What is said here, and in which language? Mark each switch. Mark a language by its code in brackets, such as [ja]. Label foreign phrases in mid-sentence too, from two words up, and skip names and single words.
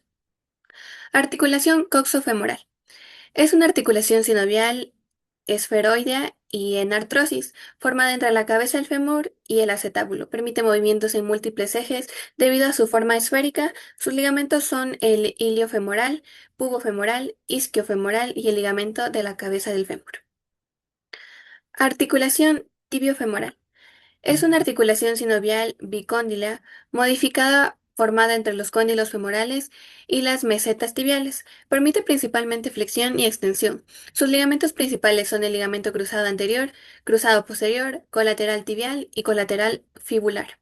[es] Articulación coxofemoral. Es una articulación sinovial esferoidea y en artrosis, formada entre la cabeza del fémur y el acetábulo. Permite movimientos en múltiples ejes debido a su forma esférica. Sus ligamentos son el iliofemoral, pubofemoral, isquiofemoral y el ligamento de la cabeza del fémur. Articulación tibiofemoral. Es una articulación sinovial bicóndila modificada formada entre los cóndilos femorales y las mesetas tibiales. Permite principalmente flexión y extensión. Sus ligamentos principales son el ligamento cruzado anterior, cruzado posterior, colateral tibial y colateral fibular.